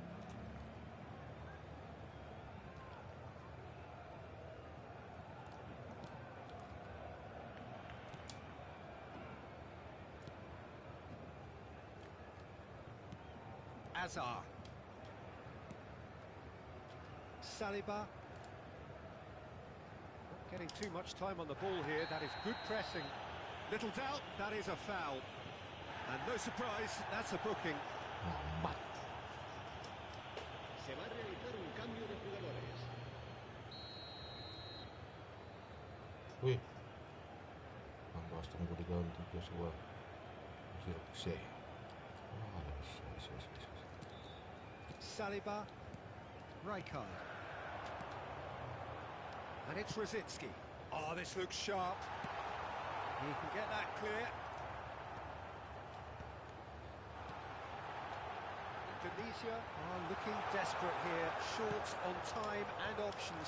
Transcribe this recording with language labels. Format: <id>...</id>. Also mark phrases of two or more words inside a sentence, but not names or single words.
<en>Azar. Saliba. Not getting too much time on the ball here. That is good pressing. Little doubt, that is a foul. And no surprise, that's a booking. Lambat.</en> <es>Se va a realizar un cambio de jugadores. Wih.</es> <id>Angkas tunggu diganti Joshua.</id> <en>Sirkse. Saliba. Rijkaard. And it's Rosicki. Oh, this looks sharp. He can get that clear. Indonesia are looking desperate here. Short on time and options.</en>